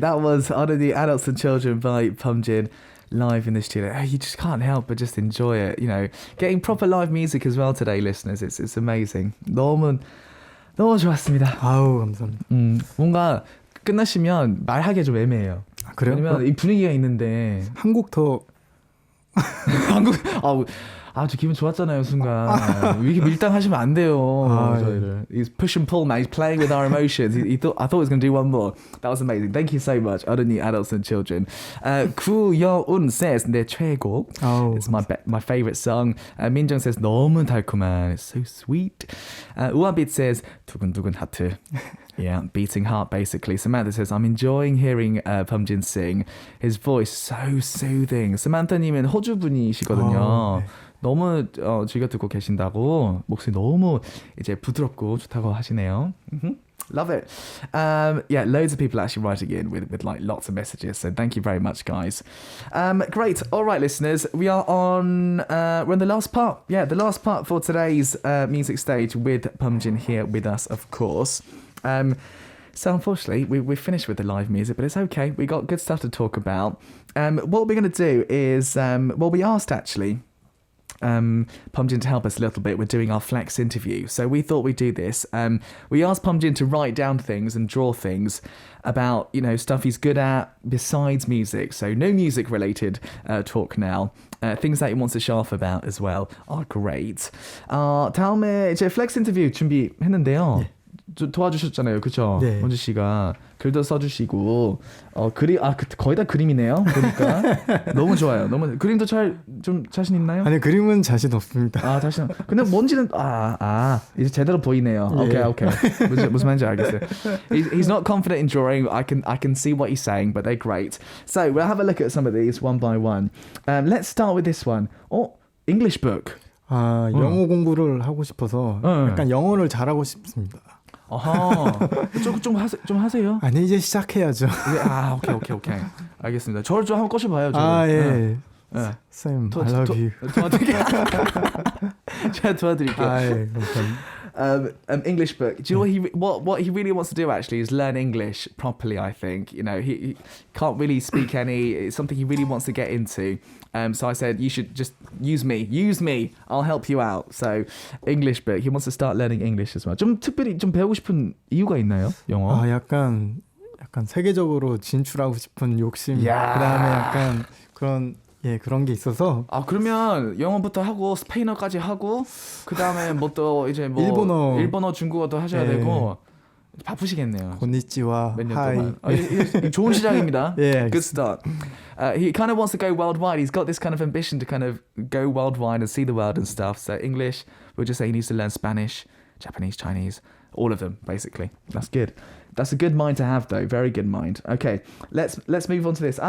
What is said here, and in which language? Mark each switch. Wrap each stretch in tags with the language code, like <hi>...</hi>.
<en>That was 어른이, adults and children by BUMJIN live in the studio. You just can't help but just enjoy it. You know, getting proper live music as well today, listeners. It's amazing.</en> <ko>너무 좋았습니다. 아우 감사합니다. 뭔가 끝나시면 말하기 좀 애매해요. 아, 그래요? 왜냐면 이 분위기가 있는데 한 곡 더 한국 저 기분 좋았잖아요 순간. 이렇게 밀당하시면 안 돼요. 저희를.</ko> <en>He's push and pull, man. He's playing with our emotions. I thought he was going to do one more. That was amazing. Thank you so much. 어른이, adults and children.</en> <ko>구여운 says 내 최애곡.</ko> <en>It's my favorite song.</en> <ko>민정 says 너무 달콤한.</ko> <en>It's so sweet.</en> <ko>우아빛 says 두근두근 하트.</ko> <en>Yeah, beating heart basically. Samantha says, I'm enjoying hearing BUMJIN sing. His voice so soothing.</en> <ko>Samantha님은 호주 분이시거든요. 네. 너무 즐겨 듣고 계신다고 목소리 너무 이제 부드럽고 좋다고 하시네요.</ko> <en>Love it. Yeah, loads of people actually writing in with like lots of messages. So thank you very much, guys. Great. All right, listeners, we're on the last part. Yeah, the last part for today's music stage with BUMJIN here with us, of course. So unfortunately, we're finished with the live music, but it's okay. We got good stuff to talk about. What we're going to do is, we asked actually BUMJIN to help us a little bit. We're doing our flex interview. So we thought we'd do this. We asked BUMJIN to write down things and draw things about, you know, stuff he's good at besides music. So no music related talk now. Things that he wants to show off about as well are great.</en> <ko>다음에 이제 플렉스 인터뷰 준비했는데요. 도와주셨잖아요, 그렇죠? 네. 원주 씨가 글도 써주시고 거의 다 그림이네요. 보니까 너무 좋아요. 너무 그림도 좀 자신 있나요? 아니 그림은 자신 없습니다. 자신. 근데 뭔지는 이제 제대로 보이네요. 예. Okay. 무슨 말인지 알겠어요.</ko> <en>He's not confident in drawing. I can see what he's saying, but they're great. So we'll have a look at some of these one by one. Let's start with this one. English book.</en> <ko>영어 공부를 하고 싶어서 약간 영어를 잘하고 싶습니다. 아하, 좀 하세요. 아니 이제 시작해야죠. 오케이. 알겠습니다. 저를 좀 한번 꼬셔봐요.</ko> <en>예. Sam, I love you.</en> <ko>제가 도와드릴게요. 예, 감사합니다.</ko> <en>English book. Do you know what he really wants to do actually is learn English properly, I think. You know, he can't really speak any. It's something he really wants to get into. So I said, you should just use me. I'll help you out. So English book. He wants to start learning English as well.</en> <ko>좀 특별히 좀 배우고 싶은 이유가 있나요? 영어? 약간 세계적으로 진출하고 싶은 욕심. 그다음에 약간 그런 게 있어서. 그러면 영어부터 하고 스페인어까지 하고 그다음에 뭐 또 이제 뭐 일본어, 중국어도 하셔야 되고 바쁘시겠네요.</ko> <ja>곤니치와 하이.</ja> <ko>좋은 시작입니다.</ko> <en>Good start. He kind of wants to go worldwide. He's got this kind of ambition to kind of go worldwide and see the world and stuff. So English, we'll just say he needs to learn Spanish, Japanese, Chinese, all of them basically. That's good. That's a good mind to have though. Very good mind. Okay, let's move on to this.</en>